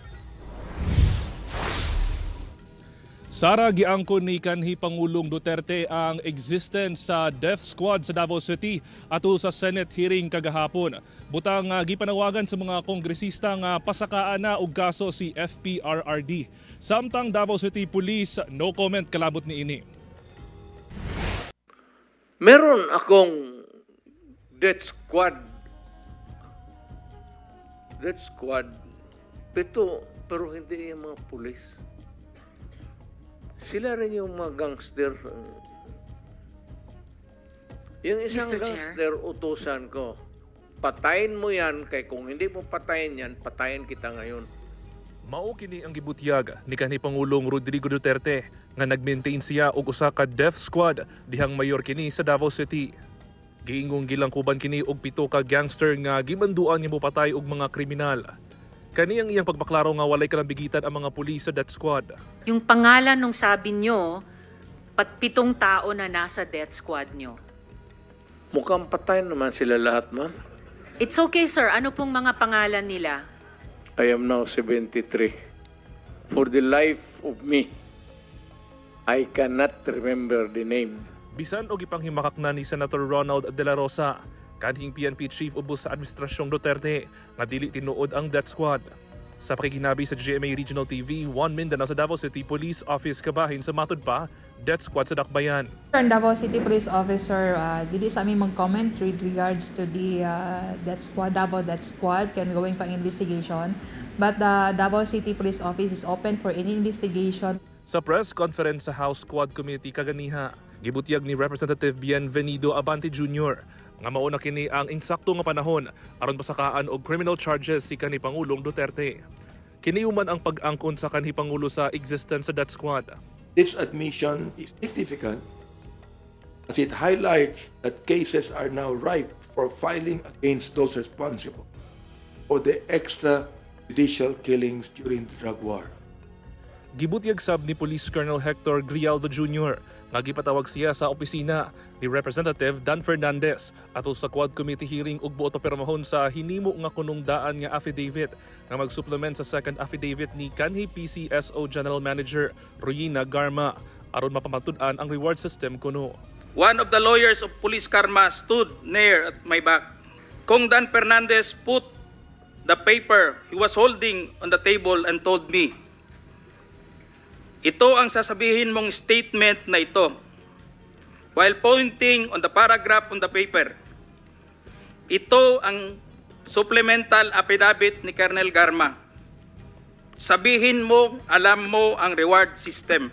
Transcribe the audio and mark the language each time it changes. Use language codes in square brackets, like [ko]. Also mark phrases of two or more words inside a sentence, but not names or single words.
[ceb] Sara, giangkon ni kanhi Pangulong Duterte ang existence sa [en] death squad [ceb] sa Davao City atol sa Senate hearing kagahapon. Butang gipanawagan sa mga kongresista nga pasakaan na og kaso si FPRRD. Samtang Davao City Police [en] no comment [ceb] kalabot ni ini. [tl] Meron akong death squad. Pero hindi yung mga pulis. Sila rin yung mga gangster. Yung isang gangster, utusan ko, patayin mo yan, kay kung hindi mo patayin yan, patayin kita ngayon. [ceb] Mao kini ang gibutyag ni kanhi Pangulong Rodrigo Duterte nga nagmaintain siya og usa ka [en] death squad [ceb] dihang mayor kini sa Davao City. Giingong gilangkuban kini og 7 ka gangster nga gimanduan nga mopatay og mga kriminal. Kani ang iyang pagbaklaro nga walay kalambigitan ang mga pulis sa [en] death squad. [tl] Yung pangalan nung sabi nyo, 7 tao na nasa [en] death squad [tl] nyo. Mukhang patay naman sila lahat, ma'am. [en] It's okay, sir. [tl] Ano pong mga pangalan nila? [en] I am now 73. For the life of me, I cannot remember the name. [ceb] Bisan og ipanghimakak na ni Senator Ronald De La Rosa, kanhing PNP Chief ubos sa Administrasyong Duterte nga dili tinuod ang [en] death squad. [ceb] Sa pakikinabi sa GMA Regional TV, 1 Mindanao sa Davao City Police Office kabahin sa matud pa, [en] death squad [ceb] sa Dakbayan. [en] Ang Davao City Police Officer, [ceb] dili sa aming mag-comment [en] with regards to the death squad, Davao death squad, can going for investigation. But the Davao City Police Office is open for any investigation. [ceb] Sa [en] press conference [ceb] sa House Squad Committee kaganiha, gibutyag ni Representative Bienvenido Abante Jr. nga mauna kini ang insakto nga panahon aron pasakaan og [en] criminal charges [ceb] si kanhi Pangulong Duterte. Kini human ang pag-angkon sa kanhi Pangulo sa existence sa [en] death squad. This admission is significant as it highlights that cases are now ripe for filing against those responsible for the extrajudicial killings during the drug war. [ceb] Gibutyag sab ni Police Colonel Hector Grialdo Jr. nga gipatawag siya sa opisina ni Representative Dan Fernandez atol sa Quad Committee hearing ug buot pirmahon sa hinimo nga kunungdaan nga affidavit nga mag-supplement sa [en] second affidavit [ceb] ni kanhi PCSO General Manager Royina Garma aron mapamatud-an ang [en] reward system [ceb] kuno. [en] One of the lawyers of Police Karma stood near at my back. Kung Dan Fernandez put the paper he was holding on the table and told me, [tl] ito ang sasabihin mong statement na ito. [en] While pointing on the paragraph on the paper, [tl] ito ang [en] supplemental affidavit [tl] ni Colonel Garma. Sabihin mo, alam mo ang [en] reward system.